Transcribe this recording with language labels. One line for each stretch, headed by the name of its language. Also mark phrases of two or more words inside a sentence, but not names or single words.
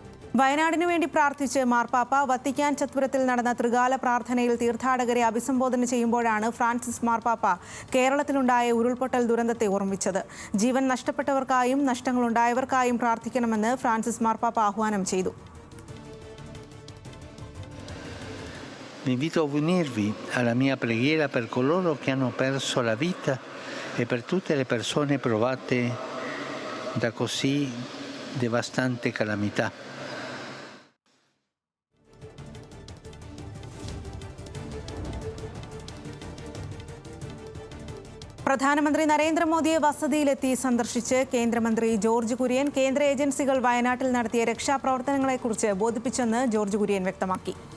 Malayalam: വയനാടിനു വേണ്ടി പ്രാർത്ഥിച്ച് മാർപ്പാപ്പ വത്തിക്കാൻ ചത്വരത്തിൽ നടന്ന ത്രികാല പ്രാർത്ഥനയിൽ തീർത്ഥാടകരെ അഭിസംബോധന ചെയ്യുമ്പോഴാണ് ഫ്രാൻസിസ് മാർപ്പാപ്പ കേരളത്തിലുണ്ടായ ഉരുൾപൊട്ടൽ ദുരന്തത്തെ ഓർമ്മിച്ചത്. ജീവൻ നഷ്ടപ്പെട്ടവർക്കായും നഷ്ടങ്ങളുണ്ടായവർക്കായും പ്രാർത്ഥിക്കണമെന്ന് ഫ്രാൻസിസ് മാർപ്പാപ്പ ആഹ്വാനം ചെയ്തു.
Italian: Vi invito a unirvi alla mia preghiera per coloro che hanno perso la vita e per tutte le persone provate da così devastante calamità.
Malayalam: പ്രധാനമന്ത്രി നരേന്ദ്രമോദിയെ വസതിയിലെത്തി സന്ദർശിച്ച് കേന്ദ്രമന്ത്രി ജോർജ് കുര്യൻ കേന്ദ്ര ഏജൻസികൾ വയനാട്ടിൽ നടത്തിയ രക്ഷാപ്രവർത്തനങ്ങളെക്കുറിച്ച് ബോധിപ്പിച്ചെന്ന് ജോർജ് കുര്യൻ വ്യക്തമാക്കി.